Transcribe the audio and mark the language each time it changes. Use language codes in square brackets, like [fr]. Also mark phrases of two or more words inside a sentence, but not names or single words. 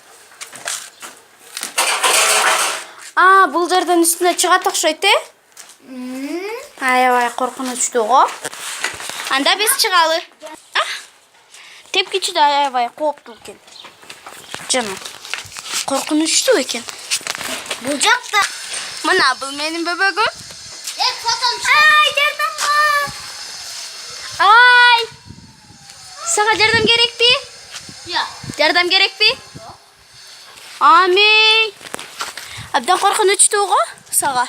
[ky] Бул жерден үстүнө чыгат окшойт, Аябай коркунучтуу го. Анда биз чыгалы. Тепкичи да аябай кооптуу экен. Жаным. Коркунучтуу экен. [kk] Бұл жақта. [ky] Мына бул менин бөбөгүм. Фотом Ай! Сага жардам керекпи? Я. Жардам керекпи? Ами. Абдан коркунучтуу го сага.